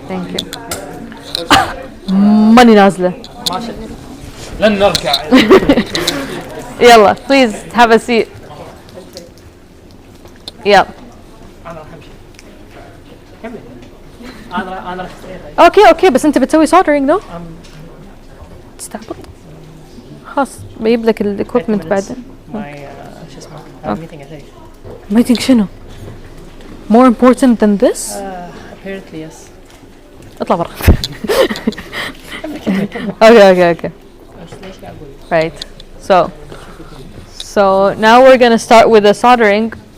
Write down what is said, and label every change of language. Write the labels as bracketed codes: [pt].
[en] thank you [ar] ماني نازله لن نركع [en] يلا please have a seat يلا [ar] انا اوكي بس انت بتسوي soldering though تستعبط خلاص بجيب لك الاكويبمنت بعدين شو اسمه ميتنج شنو more important than this [en] apparently yes [ar] اطلع برا [en] okay right so now we're going to start with the soldering